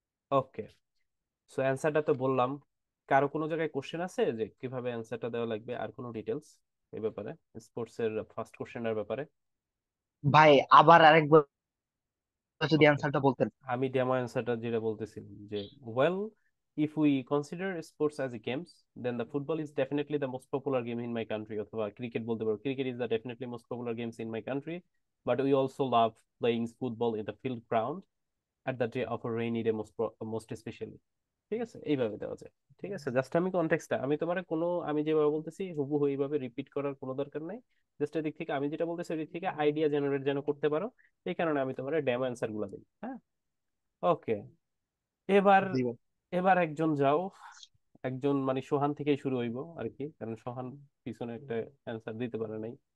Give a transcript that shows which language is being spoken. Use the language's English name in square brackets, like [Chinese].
[Bangla] ওকে, so অ্যান্সারটা তো বললাম। কারো কোনো জায়গায় কোশ্চেন আছে যে কিভাবে অ্যান্সারটা দেওয়া লাগবে, আর কোনো ডিটেলস এই ব্যাপারে, স্পোর্টস এর ফার্স্ট কোশ্চেনের ব্যাপারে? ভাই আবার আরেকবার যদি ওকে, অ্যান্সারটা বলতেন। আমি ডেমো অ্যান্সারটা যেটা বলতেছিলাম যে well, [English] if we consider sports as a games, then the football is definitely the most popular game in my country. [Bangla] অথবা cricket বলতে পারো, [English] cricket is the definitely most popular games in my country, but we also love playing football in the field ground at the day of a rainy day, most especially. [Bangla] ঠিক আছে, এইভাবে দেওয়া যায়। ঠিক আছে, জাস্ট আমি কনটেক্সটটা, আমি তোমার কোনো, আমি যেভাবে বলতেছি হুবহু এইভাবে রিপিট করার কোনো দরকার নাই। জাস্ট এদিক থেকে আমি যেটা বলতেছি ওই দিক থেকে আইডিয়া জেনারেট যেন করতে পারো, এই কারণে আমি তোমার ডেমো অ্যান্সার গুলো দিই। হ্যাঁ, ওকে। এবার জি ভাই। এবার একজন যাও, একজন মানে সোহান থেকেই শুরু হইব আর কি, কারণ সোহান পিছনে একটা অ্যান্সার দিতে পারে নাই।